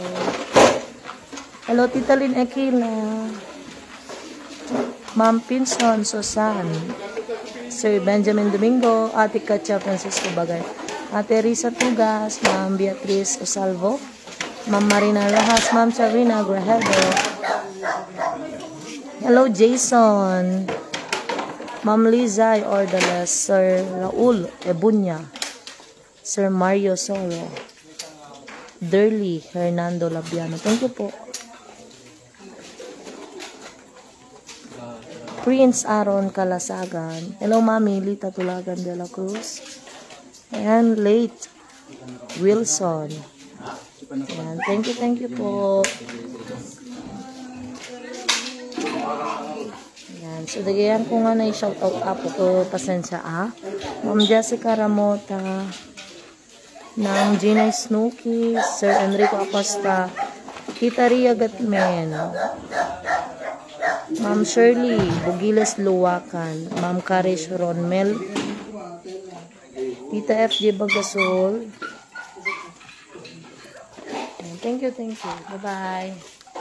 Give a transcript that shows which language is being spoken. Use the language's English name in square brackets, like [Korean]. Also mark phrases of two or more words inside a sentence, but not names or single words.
[English] Hello, Tita Lynn Aquila. Ma'am Pinson Susan. Sir Benjamin Domingo, Ate Katya Francisco Bagay. Ate Risa Tugas, Ma'am Beatriz Osalvo. Ma'am Marina Rojas, Ma'am Sarina Grajero. Hello, Jason. Ma'am Lizay Ordales, Sir Raul Ebunya, Sir Mario Soro, Derly Hernando Labiano. Thank you po. Prince Aaron Kalasagan. Hello, Mami Lita Tulagan de la Cruz. And late Wilson. Ayan. Thank you po. Ayan. [Iloko] So, dagayan ko nga na [English] i-shout out [Iloko] po ko. [Filipino] Pasensya Ma'am Jessica Ramota, ng Gina Snooki, Sir Enrico Acosta, Tita Ria Gatmen, Ma'am Shirley Bugiles Luwakan, Ma'am Karish Ronmel, Tita FJ Bagasol. [English] Thank you. Bye-bye.